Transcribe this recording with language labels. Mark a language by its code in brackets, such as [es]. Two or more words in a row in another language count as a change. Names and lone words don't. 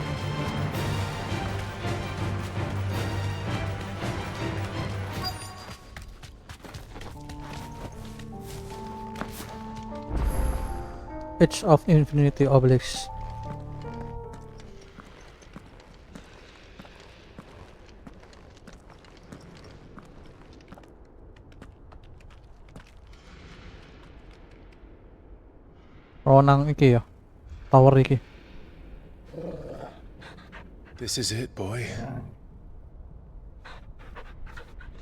[en] Edge of Infinity Obelisks. [jv] Ronang iki ya. Tower iki. [en] This is it, boy.